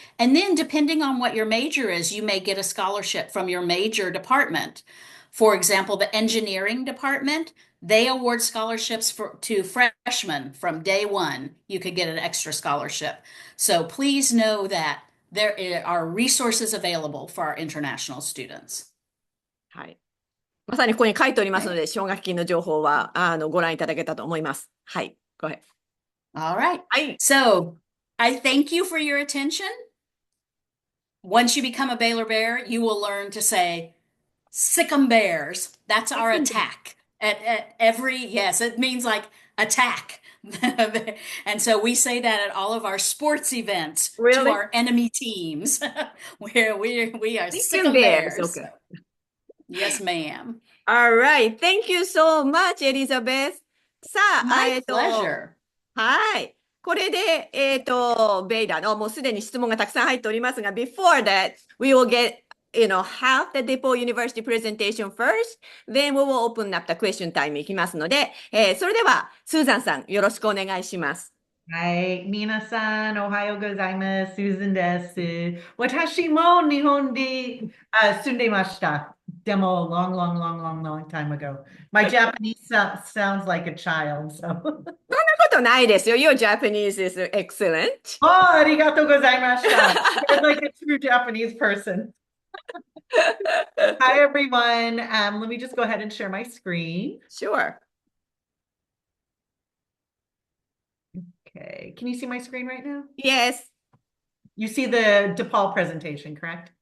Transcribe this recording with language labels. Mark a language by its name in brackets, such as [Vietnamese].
[English] And then depending on what your major is, you may get a scholarship from your major department. For example, the engineering department, they award scholarships to freshmen from day one. You could get an extra scholarship. So please know that there are resources available for our international students. [Japanese] はい。まさにここに書いておりますので、奨学金の情報はご覧いただけたと思います。はい。 [English] go ahead. All right. [Japanese] はい。 [English] So I thank you for your attention. Once you become a Baylor Bear, you will learn to say, sick 'em bears. That's our attack. At every, yes, it means like attack. And so we say that at all of our sports events to Really? our enemy teams, where we are sick Sick 'em 'em bears. bears. Okay. Yes, ma'am. All right. Thank you so much, Elizabeth. [Japanese] さあ、 [English] My pleasure. [Japanese] はい。これで、ベイラーのもうすでに質問がたくさん入っておりますが、 [English] before that, we will get, half the DePaul University presentation first, then we will open up the question time [Japanese] いきますので、それでは、スーザンさん、よろしくお願いします。はい、皆さん、おはようございます。スーザンです。私も日本で住んでました。でも、 [English] long time ago. My Japanese sounds like a child, so. [Japanese] ことないですよ。 [English] Your Japanese is excellent. [Japanese] ありがとうございました。 [English] You're like a true Japanese person. Hi, everyone. Let me just go ahead and share my screen. Sure. Okay, can you see my screen right now? Yes. You see the DePaul presentation, correct?